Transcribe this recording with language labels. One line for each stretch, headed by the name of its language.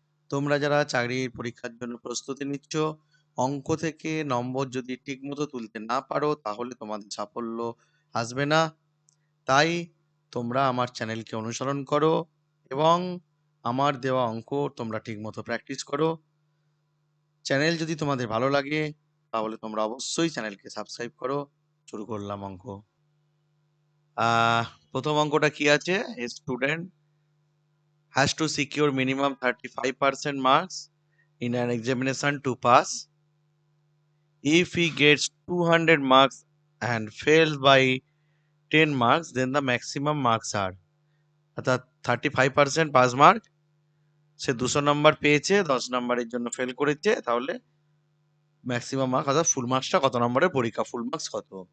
Bangla: তোমরা যারা চাকরির পরীক্ষার জন্য প্রস্তুতি নিচ্ছ, অঙ্ক থেকে নম্বর যদি ঠিকমতো তুলতে না পারো তাহলে তোমাদের সাফল্য আসবে না। তাই তোমরা আমার চ্যানেলকে অনুসরণ করো এবং আমার দেওয়া অঙ্ক তোমরা ঠিকমতো প্র্যাকটিস করো। চ্যানেল যদি তোমাদের ভালো লাগে তাহলে তোমরা অবশ্যই চ্যানেলকে সাবস্ক্রাইব করো। শুরু করলাম অঙ্ক। প্রথম অঙ্কটা কি আছে?
English: A student has to secure minimum 35% marks in an examination to pass. If he gets 200 marks and fails by 10 marks, then the maximum marks are
Bangla: অর্থাৎ 35% পাস মার্ক, সে 200 নম্বর পেয়েছে, 10 নম্বরের জন্য ফেল করেছে, তাহলে ম্যাক্সিমাম মার্ক অর্থাৎ ফুল মার্কসটা কত নম্বরের পরীক্ষা, ফুল মার্কস কত?